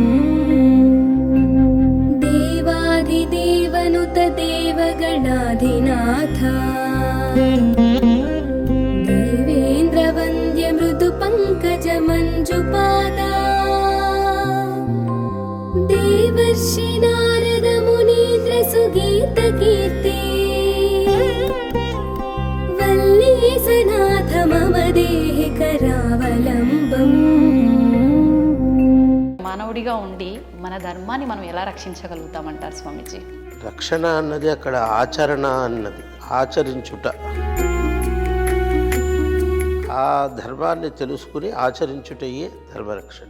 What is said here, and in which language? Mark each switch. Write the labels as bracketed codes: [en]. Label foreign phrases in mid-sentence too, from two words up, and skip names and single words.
[sa] देवाधिदेवनुत देवगणाधिनाथ देवेन्द्रवन्द्य मृदु पंकज मञ्जुपादा देवर्षि नारद मुनीन्द्र सुगीत कीर्ति वल्लीसनाथ मम देहि करावलम्बम्. [te] మానవుడిగా ఉండి మన ధర్మాన్ని మనం ఎలా రక్షించగలుగుతామంటారు స్వామీజీ? రక్షణ అన్నది అక్కడ ఆచరణ అన్నది, ఆచరించుట. ఆ ధర్మాన్ని తెలుసుకుని ఆచరించుటయే ధర్మరక్షణ.